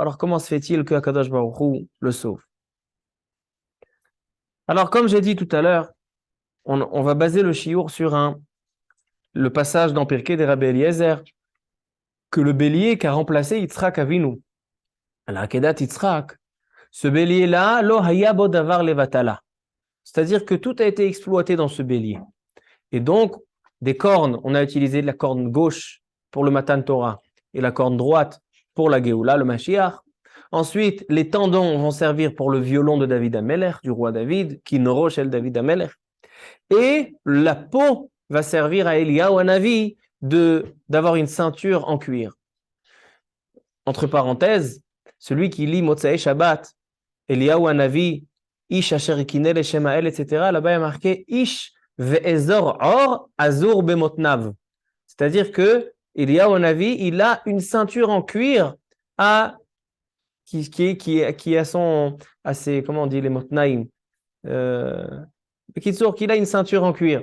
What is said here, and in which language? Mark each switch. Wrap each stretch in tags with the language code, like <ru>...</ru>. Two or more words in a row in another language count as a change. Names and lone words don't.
<fr>Alors comment se fait-il que</fr> <he>הקדוש ברוך הוא</he> <fr>le sauve? Alors comme j'ai dit tout à l'heure, on va baser le shiur sur le passage dans Pirkei de Rabbi Eliezer, que le bélier qui a remplacé Yitzhak Avinu, à la Akedat Yitzhak, ce bélier-là,</fr> <he>לא היה בו דבר לבטלה.</he> <fr>C'est-à-dire que tout a été exploité dans ce bélier. Et donc, des cornes, on a utilisé la corne gauche pour le</fr> <he>מתן תורה</he> <fr>et la corne droite pour la Géoula, le Mashiach. Ensuite, les tendons vont servir pour le violon de David Amelech, du roi David, qui norosh el David Amelech. Et la peau va servir à Eliyahu Hanavi d'avoir une ceinture en cuir. Entre parenthèses, celui qui lit</fr> <he>מוצאי שבת,</he> <fr>Eliyahu Hanavi,</fr> <he>איש אשר קינא לשם האל,</he> <fr>etc., là-bas il y a marqué</fr> <he>איש ואזור עור אזור במתניו.</he> <fr>C'est-à-dire que Eliyahu Hanavi, il a une ceinture en cuir qui a ses, comment on dit, les motnaim. Qu'il a une ceinture en cuir.</fr>